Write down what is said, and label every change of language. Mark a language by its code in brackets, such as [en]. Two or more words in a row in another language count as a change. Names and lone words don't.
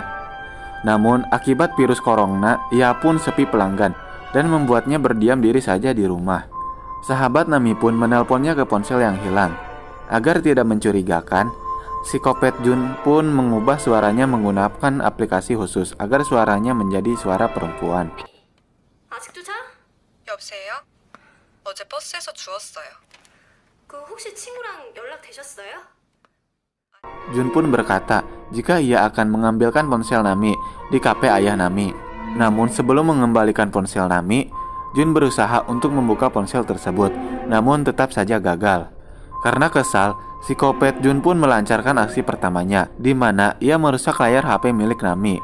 [id] Namun akibat virus corona, ia pun sepi pelanggan dan membuatnya berdiam diri saja di rumah. Sahabat Nami pun menelponnya ke ponsel yang hilang. Agar tidak mencurigakan, psikopat Jun pun mengubah suaranya menggunakan aplikasi khusus agar suaranya menjadi suara perempuan. [ko] 아직도 자? 여보세요? 어제 버스에서 주웠어요. 그 혹시 친구랑 연락 되셨어요? [id] Jun pun berkata jika ia akan mengambilkan ponsel Nami di kafe ayah Nami. Namun sebelum mengembalikan ponsel Nami, Jun berusaha untuk membuka ponsel tersebut, namun tetap saja gagal. Karena kesal, psikopat Jun pun melancarkan aksi pertamanya, di mana ia merusak layar HP milik Nami.